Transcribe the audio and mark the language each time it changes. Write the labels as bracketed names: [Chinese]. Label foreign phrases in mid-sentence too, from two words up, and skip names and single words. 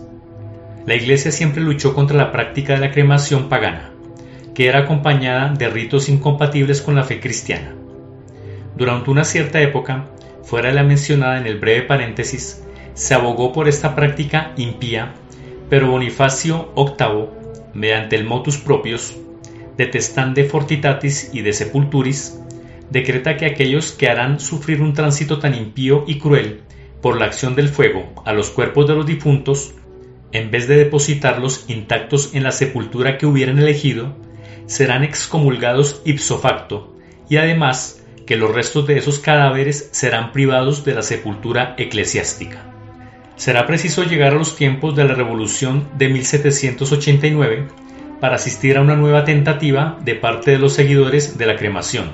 [Spanish] La Iglesia siempre luchó contra la práctica de la cremación pagana, que era acompañada de ritos incompatibles con la fe cristiana. Durante una cierta época, fuera de la mencionada en el breve paréntesis, se abogó por esta práctica impía, pero Bonifacio VIII, mediante el [Latin] motus propius, de testande fortitatis [Spanish] y [Latin] de sepulturis, [Spanish] decreta que aquellos que harán sufrir un tránsito tan impío y cruel por la acción del fuego a los cuerpos de los difuntos, en vez de depositarlos intactos en la sepultura que hubieran elegido, serán excomulgados [Latin] ipso facto, [Spanish] y además que los restos de esos cadáveres serán privados de la sepultura eclesiástica. Será preciso llegar a los tiempos de la Revolución de 1789 para asistir a una nueva tentativa de parte de los seguidores de la cremación.